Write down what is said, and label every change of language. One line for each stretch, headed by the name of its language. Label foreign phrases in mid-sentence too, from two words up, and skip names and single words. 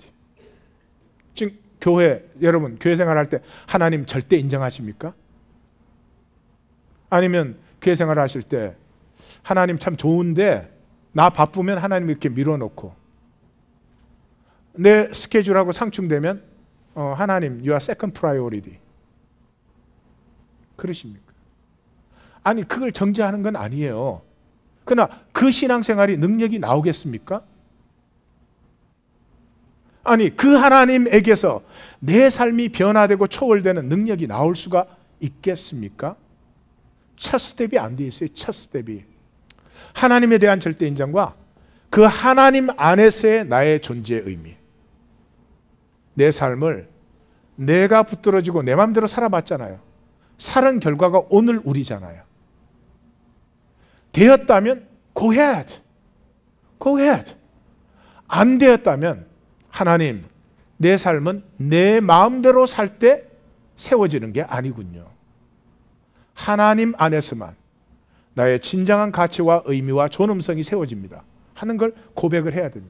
Korean: 지금 여러분 교회 생활할 때 하나님 절대 인정하십니까? 아니면 교회 생활 하실 때 하나님 참 좋은데 나 바쁘면 하나님 이렇게 밀어놓고 내 스케줄하고 상충되면 하나님
English: you are second priority
Korean: 그러십니까? 아니 그걸 정죄하는 건 아니에요. 그러나 그 신앙생활이 능력이 나오겠습니까? 아니 그 하나님에게서 내 삶이 변화되고 초월되는 능력이 나올 수가 있겠습니까? 첫 스텝이 안 돼 있어요. 첫 스텝이 하나님에 대한 절대 인정과 그 하나님 안에서의 나의 존재의 의미. 내 삶을 내가 붙들어지고 내 마음대로 살아봤잖아요. 살은 결과가 오늘 우리잖아요.
English: 되었다면 go ahead. go ahead.
Korean: 안 되었다면 하나님 내 삶은 내 마음대로 살 때 세워지는 게 아니군요. 하나님 안에서만 나의 진정한 가치와 의미와 존엄성이 세워집니다 하는 걸 고백을 해야 됩니다.